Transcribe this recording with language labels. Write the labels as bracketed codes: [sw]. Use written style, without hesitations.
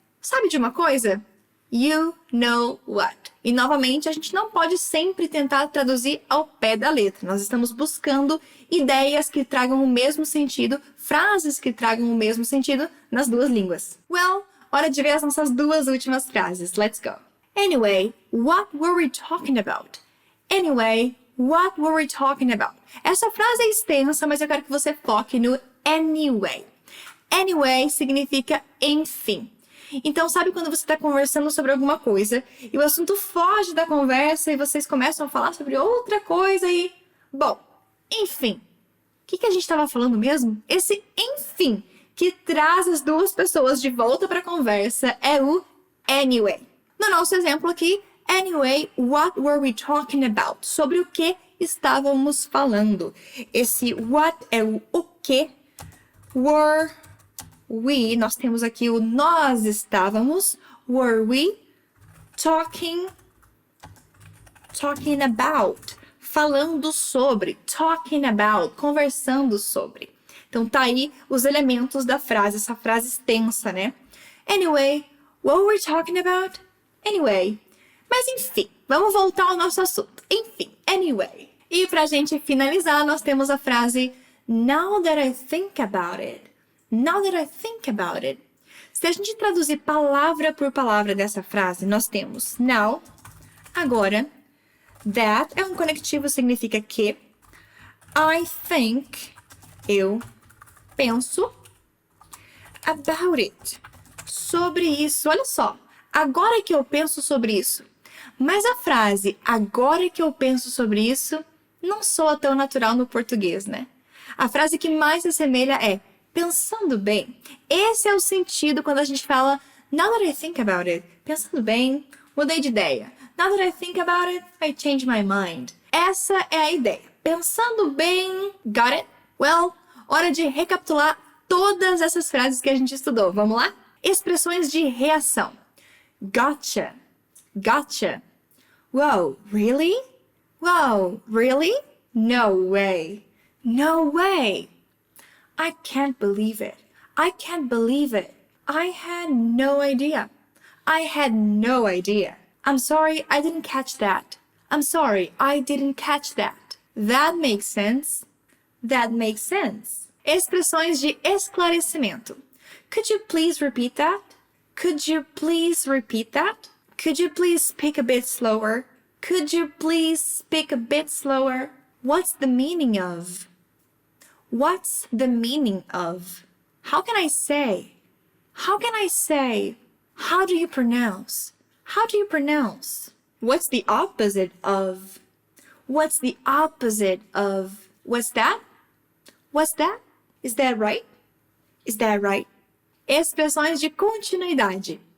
[pt] Sabe de uma coisa? [en] You know what? [pt] E novamente, a gente não pode sempre tentar traduzir ao pé da letra. Nós estamos buscando ideias que tragam o mesmo sentido, frases que tragam o mesmo sentido nas duas línguas. Well, hora de ver as nossas duas últimas frases. [en] Let's go. Anyway, what were we talking about? Anyway, what were we talking about? [pt] Essa frase é extensa, mas eu quero que você foque no anyway. Anyway significa enfim. Então, sabe quando você está conversando sobre alguma coisa e o assunto foge da conversa e vocês começam a falar sobre outra coisa e... Bom, enfim. O que a gente estava falando mesmo? Esse enfim que traz as duas pessoas de volta para a conversa é o anyway. No nosso exemplo aqui, [en] anyway, what were we talking about? [pt] Sobre o que estávamos falando. Esse what é o que. Were we, nós temos aqui o nós estávamos. [en] Were we talking about? [pt] Falando sobre. [en] Talking about. [pt] Conversando sobre. Então, tá aí os elementos da frase. Essa frase extensa, né? [en] Anyway, what were we talking about? Anyway. [pt] Mas, enfim, vamos voltar ao nosso assunto. Enfim, anyway. E pra gente finalizar, nós temos a frase [en] now that I think about it. Now that I think about it. [pt] Se a gente traduzir palavra por palavra dessa frase, nós temos now, agora, that é um conectivo, significa que, I think, eu penso, about it, sobre isso. Olha só, agora que eu penso sobre isso. Mas a frase, agora que eu penso sobre isso, não soa tão natural no português, né? A frase que mais se assemelha é pensando bem. Esse é o sentido quando a gente fala [en] now that I think about it. [pt] Pensando bem, mudei de ideia. [en] Now that I think about it, I change my mind. [pt] Essa é a ideia. Pensando bem, [en] got it? [pt] Well, hora de recapitular todas essas frases que a gente estudou. Vamos lá? Expressões de reação. Gotcha. Gotcha. [en] Whoa, really? Whoa, really? No way. No way. I can't believe it. I can't believe it. I had no idea. I had no idea. I'm sorry, I didn't catch that. I'm sorry, I didn't catch that. That makes sense. That makes sense. [pt] Expressões de esclarecimento. [en] Could you please repeat that? Could you please repeat that? Could you please speak a bit slower? Could you please speak a bit slower? What's the meaning of? What's the meaning of? How can I say? How can I say? How do you pronounce? How do you pronounce? What's the opposite of? What's the opposite of what's that? What's that? Is that right? Is that right? [pt] Expressões de continuidade.